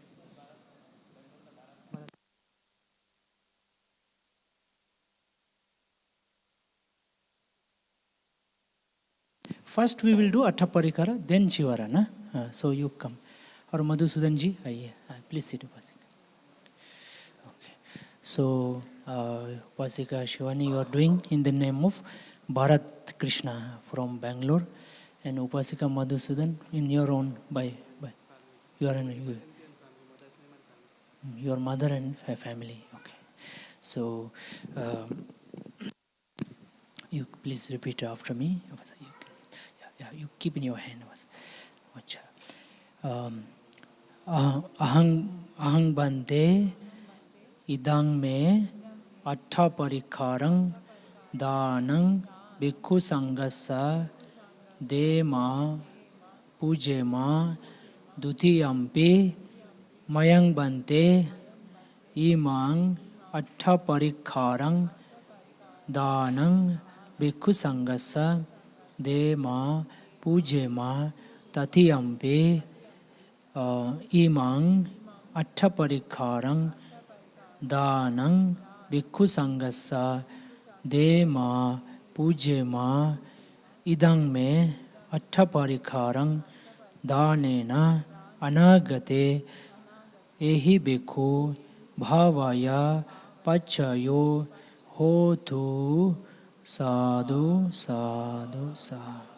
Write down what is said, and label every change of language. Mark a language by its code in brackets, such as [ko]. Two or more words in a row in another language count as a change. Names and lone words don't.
[en] First we will do 8 parikar, then shivara na. So you come. [hi] और मधुसूदन जी आइए, [en] Please sit. ओके. सो Upasika Shivani, you are doing in the name of Bharat Krishna from Bangalore, and Upasika Madhusudan in your own by your mother and family. Okay. So you please repeat after me. You keep in your hand. [pi] Ahang bante idang me atta parikharang danang bhikkhu sangasa de ma puje ma dutiyampi mayang bante imang atta parikharang danang bhikkhu sangasa de ma puje ma tatiyampi imang atta parikharang danang bhikkhu sangasa de ma puje ma idang me atta parikharang danena anagate ehi bhikkhu bhavaya pachayo hotu. Sadhu, sadhu, sadhu.